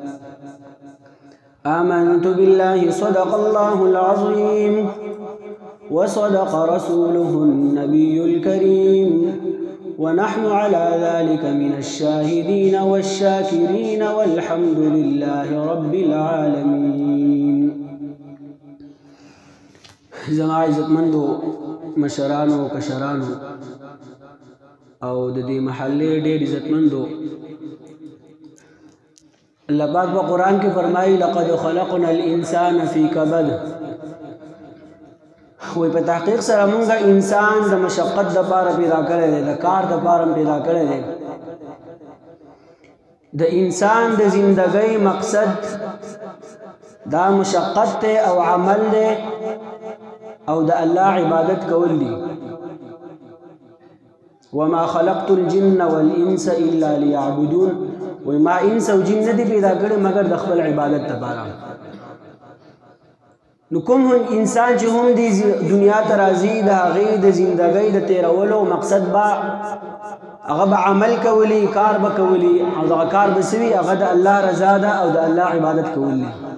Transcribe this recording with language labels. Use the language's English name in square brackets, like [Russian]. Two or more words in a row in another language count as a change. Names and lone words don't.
[Arabic] آمنت بالله صدق الله العظيم وصدق رسوله النبي الكريم ونحن على ذلك من الشاهدين والشاكرين والحمد لله رب العالمين. [Pashto] زما عزتمندو مشرانو کشرانو او د دې محلې ډېر عزتمندو، الله پاک په قرآن کې فرمایي [Arabic] لقد خلقنا الانسان فی کبد. [Pashto] وی په تحقیق سره مونږه انسان د مشقت د پاره پیدا کړی دی، د کار د پاره پیدا کړی دی. د انسان د زندګۍ مقصد دا مشقت دی او عمل دی او د الله عبادت کول دي. [Arabic] وما خلقت الجن والانس الا ليعبدون. [Pashto] وی ما انس او جن نه دي پیدا کړي مگر د خپل عبادت لپاره. نو کوم انسان چې هم دی دنیا ته راځي د هغې د زندګۍ د تیرولو مقصد به هغه به عمل کولی، کار به کولی او دغه کار به څه وي هغه د الله رضا ده او د الله عبادت کول دي.